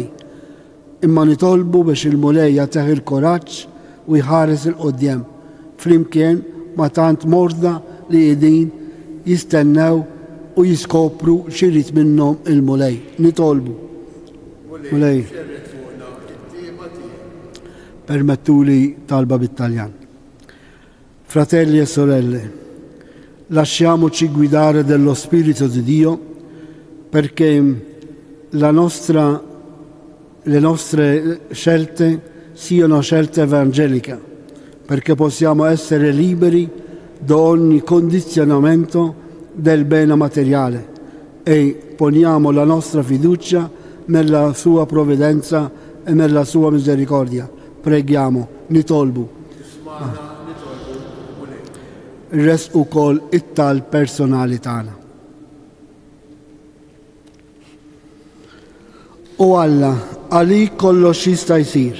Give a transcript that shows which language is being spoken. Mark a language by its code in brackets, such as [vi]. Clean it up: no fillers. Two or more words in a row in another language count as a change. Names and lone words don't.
[mt] Imma nitolbu biex il-mulej jagħtih il-kuraġġ u jħares il-qudiem flimkien ma' tant morda li qegħdin jistennew u jiskopru xirrit minnhom il-mulej. Nitolbu. Mulej. Permettuli talba bit-Taljan. [it] Fratelli e sorelle, lasciamoci guidare dello Spirito di Dio perché le nostre scelte siano scelte evangeliche, perché possiamo essere liberi da ogni condizionamento del bene materiale e poniamo la nostra fiducia nella sua provvidenza e nella sua misericordia. Preghiamo, [mt] nitolbu. Res ukoll it-tal personali tagħna. U Alla, għalik kollox jista' jsir.